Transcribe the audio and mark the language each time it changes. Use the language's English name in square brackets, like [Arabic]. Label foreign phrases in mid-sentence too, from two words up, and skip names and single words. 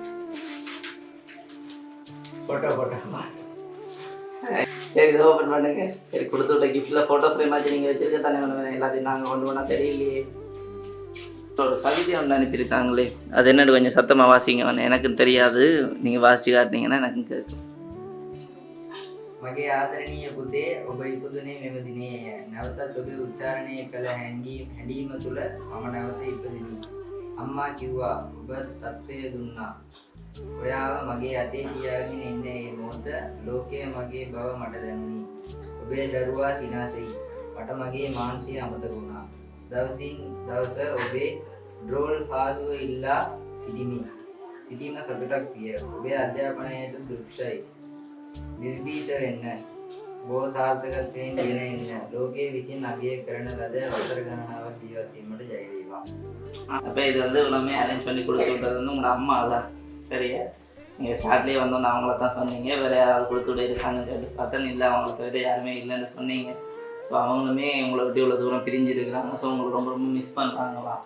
[Tamil] ஃபோட்டோ சரி, இதை ஓப்பன் பண்ணுங்க. சரி, கொடுத்து விட்ட கிஃப்ட்டில் [English] photo frame [Tamil] ஆச்சு நீங்கள் வச்சுருக்க தானே வேணும். எல்லாத்தையும் நாங்கள் கொண்டு போனால் சரியில்லையே. ஒரு கவிதை ஒன்று அனுப்பியிருக்காங்களே, அது என்னென்னு கொஞ்சம் சத்தமாக வாசிங்க வேணும். எனக்கும் தெரியாது, நீங்கள் வாசித்து காட்டினீங்கன்னா எனக்கும் கேட்கும். [Sinhala] මගේ ආදරණීය පුතේ, ඔබ ඉපදුනේ මෙම දිනේ. නැවතත් ඔබේ උච්චාරණය කළ හැඬීම තුළ මම නැවත ඉපදිමි. අම්මා කිව්වා, ඔබ තත්ත්වය දුන්නා. ඔයාව මගේ අතේ තියාගෙන ඉන්න ඒ මොහොත ලෝකය මගේ බව මට දැනුනි. ඔබේ දරුවා සිනාසෙයි. මට මගේ මානසිය අමතක වුණා. දවසින් දවස ඔබේ ඩ්‍රෝල් පාදුව ඉල්ලා සිටීම සතුටක් විය. ඔබේ අධ්‍යාපනයට දුක්ෂයි. නිර්භීත වෙන්න, බෝ සාර්ථකත්වයෙන් ගෙන එන්න. ලෝකයේ විසින් අගය කරන ලද වසර ගණනාවක් ජීවත් වීමට ජය වේවා. [Tamil] அப்போ இது வந்து எல்லாமே அரேஞ்ச் பண்ணி கொடுத்து விட்டது வந்து உங்களோட அம்மா தான். சரியா? நீங்கள் ஸ்டார்ட்லேயே வந்தோன்னு அவங்கள தான் சொன்னீங்க. வேறு யாராவது கொடுத்து விட இருக்காங்கன்னு சொல்லி பார்த்தா இல்லை, அவங்கள தவிர யாருமே இல்லைன்னு சொன்னீங்க. ஸோ அவங்களுமே உங்களை விட்டு இவ்வளோ தூரம் பிரிஞ்சிருக்கிறாங்க. ஸோ உங்களுக்கு ரொம்ப ரொம்ப மிஸ் பண்ணுறாங்களாம்.